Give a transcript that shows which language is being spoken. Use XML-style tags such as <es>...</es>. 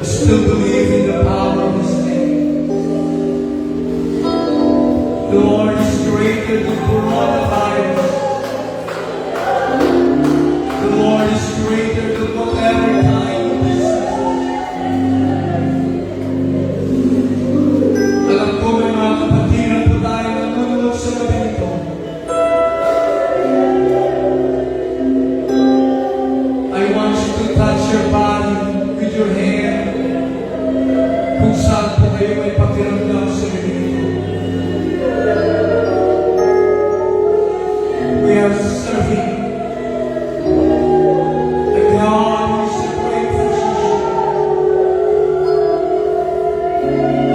<en>I still believe in the power of His name. The Lord is greater than coronavirus. The Lord is greater than whatever kind of business.</en> <tl>Alam ko may mga kapatiran po tayo na nanonood sa gabi nito.</tl> <en>I want you to touch your body with your hand.</en> <tl>Kung saan po kayo may pakiramdam sa gabi nito.</tl> <en>We are serving a God who is a great physician.</en>